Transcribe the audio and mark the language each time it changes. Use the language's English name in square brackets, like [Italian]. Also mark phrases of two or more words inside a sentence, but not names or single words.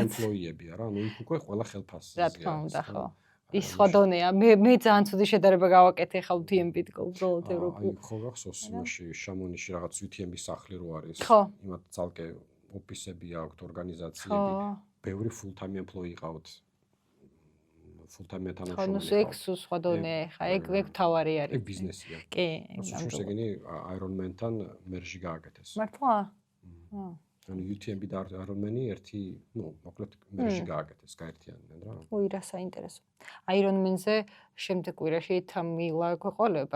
[Georgian] ემპლოიებია რა, ნუ იქ უკვე ყველა ხელფასზე. რა თქმა უნდა, ხო. ის სხვა დონეა. მე ძალიან ცუდი შედარება გავაკეთე ხა UTMB-ით უბრალოდ ევროპულ. ხო გახსოვს იმაში შამონიში რაღაც UTMB-ის სახლი რო არის. იმათ ძალკე ოფისები აქვთ, ორგანიზაციები. ბევრი [English] full-time employee [Georgian] ყავთ. full-time თანამშრომელი. ხო, ეგ სხვა დონეა ხა, ეგ თავარი არის. ეგ ბიზნესია. კი, ამიტომ ეგენი Ironman-თან მერჟი გააკეთეს. მართლა? ანუ UTMB და Ironman-ი ერთი, ნუ, მოკლედ მერჟი გააკეთეს, გაერთიანდნენ რა. უი, რა საინტერესო. Ironman-ზე შემდეგ კვირაში თამილა გვეყოლება.